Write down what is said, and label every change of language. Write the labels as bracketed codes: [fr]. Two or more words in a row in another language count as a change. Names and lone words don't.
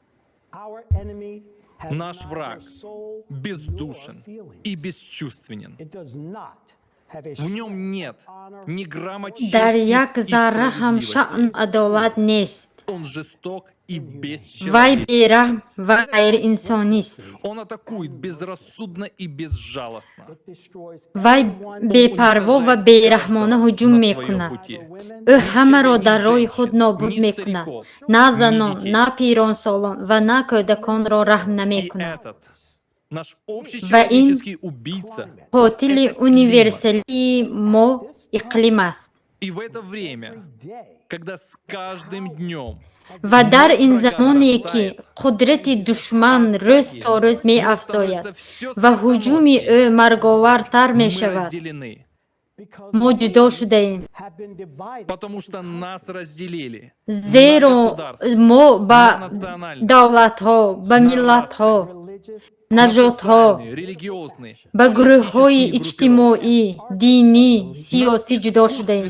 [ru] Наш враг бездушен и бесчувственен. В нем нет ни грамма чести и справедливости. Он жесток и бесчеловечен. Он атакует безрассудно и безжалостно. [tg] وای بی‌پروا و بی‌رحمانه هجوم میکند. او همه را در راه خود نابود میکند. نه زنان، نه پیران سالان و نه کودکان را رحم نمیکند. [ru] Наш общечеловеческий убийца. [tg] قاتل универсали ما اقلیم است. [ru] И в это время, когда с каждым днем [tg] و در این زمانی که قدرت دشمن روز تا روز می افزاید و هجوم او مرگاورتر می شود، ما جدا شده ایم. زیرا ما به دولت ها، به ملت ها، نژاد ها، به گروه های اجتماعی، دینی، سیاسی جدا شده ایم.